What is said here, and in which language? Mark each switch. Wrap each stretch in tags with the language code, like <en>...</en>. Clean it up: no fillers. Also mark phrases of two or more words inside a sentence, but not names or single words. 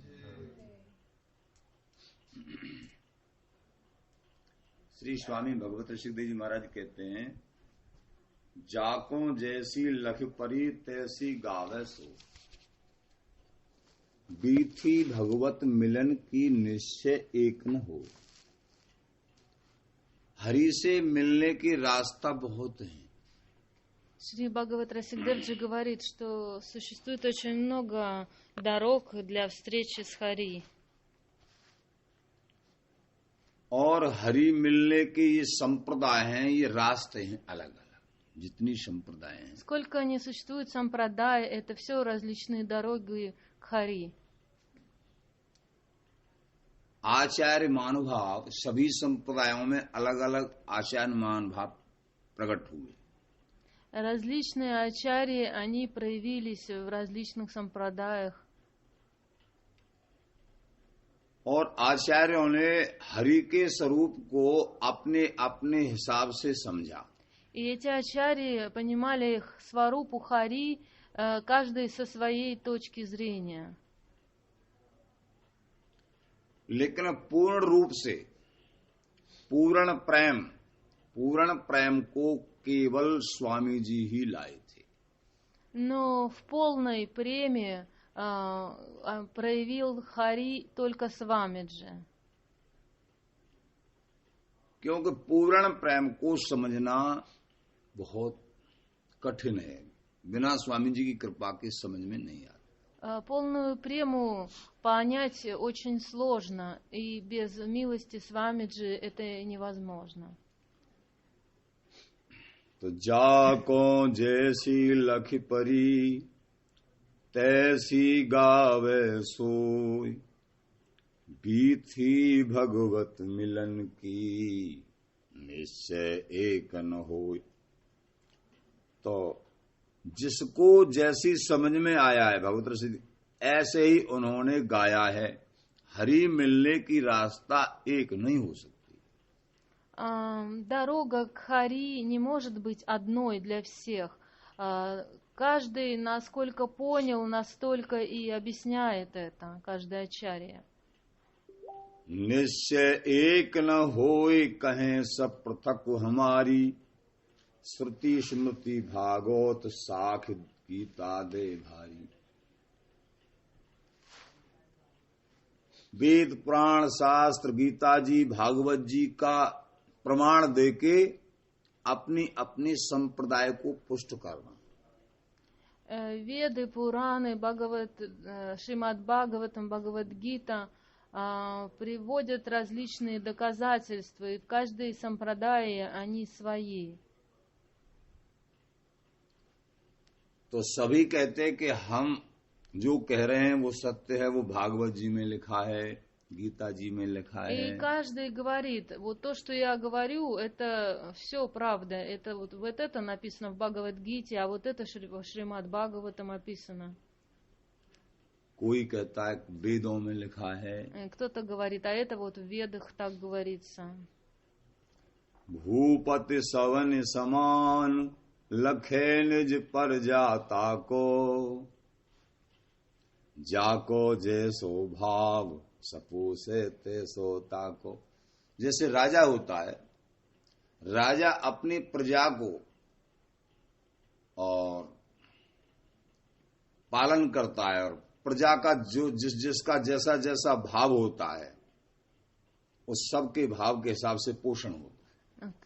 <hi>श्री स्वामी भगवत ऋषिदेव जी महाराज कहते हैं, जाको जैसी लख परी तैसी गावे सो, बीथी भगवत मिलन की निश्चय एक न हो। हरि से मिलने की रास्ता बहुत है।</hi> <ru>Шри Бхагават Расикдевджи говорит, что существует очень много дорог для встречи с Хари.</ru> <hi>और हरि मिलने के ये संप्रदाय हैं, ये रास्ते हैं अलग अलग, जितनी संप्रदाय हैं।</hi> <ru>Сколько не существует сампрадай, это все различные дороги к Хари.</ru> <hi>आचार्य महानुभाव सभी संप्रदायों में अलग अलग आचार्य महानुभाव प्रकट हुए।</hi> <ru>Различные ачарьи, они проявились в различных сампрадаях.</ru> <hi>और आचार्यों ने हरि के स्वरूप को अपने अपने हिसाब से समझा।</hi> <ru>И эти ачарьи понимали их сварупу Хари, каждый со своей точки зрения.</ru> <hi>लेकिन पूर्ण रूप से पूर्ण प्रेम को केवल स्वामी जी ही लाए थे।</hi> <ru>Но в полной преме проявил Хари только Свамиджи.</ru> <hi>क्योंकि पूर्ण प्रेम को समझना बहुत कठिन है, बिना स्वामी जी की कृपा के समझ में नहीं आता।</hi> <ru>Полную прему понять очень сложно, и без милости Свамиджи это невозможно.</ru> <hi>तो जाको जैसी लख परी तैसी गावे सोई, बीथी भगवत मिलन की निश्चय एक न होय। तो जिसको जैसी समझ में आया है भगवत रसिद, ऐसे ही उन्होंने गाया है। हरि मिलने की रास्ता एक नहीं हो सकती।</hi> <ru>Дорога к Хари не может быть одной для всех. Каждый, насколько понял, настолько и объясняет это, каждый ачарья.</ru> <hi>निश्चय एक न होय, कहें सब पृथक हमारी, श्रुति स्मृति भागवत शाख गीता दे भारी। वेद पुराण शास्त्र गीता जी भागवत जी का प्रमाण देके अपनी अपनी संप्रदाय को पुष्ट करना।</hi> <ru>Веды, Пураны, Шримад Бхагаватам, Бхагавад-гита приводят различные доказательства, и в каждой сампрадае они свои.</ru> <hi>तो सभी कहते हैं कि हम जो कह रहे हैं वो सत्य है, वो भागवत जी में लिखा है, गीता जी में लिखा है।</hi> <ru>И каждый говорит, вот то, что я говорю, это все правда. Это вот это написано в Бхагавад-гите, а вот это в Шримад Бхагаватам описано.</ru> <hi>कोई कहता है वेदों में लिखा है।</hi> <ru>Кто-то говорит, а это вот в Ведах так говорится.</ru> <hi>भूपति सवन समान लखे निज पर जाता को, जाको जैसो भाव सपो से तैसो ताको। जैसे राजा होता है, राजा अपनी प्रजा को और पालन करता है और प्रजा का जो जिसका जैसा जैसा भाव होता है उस सब के भाव के हिसाब से पोषण होता है।</hi>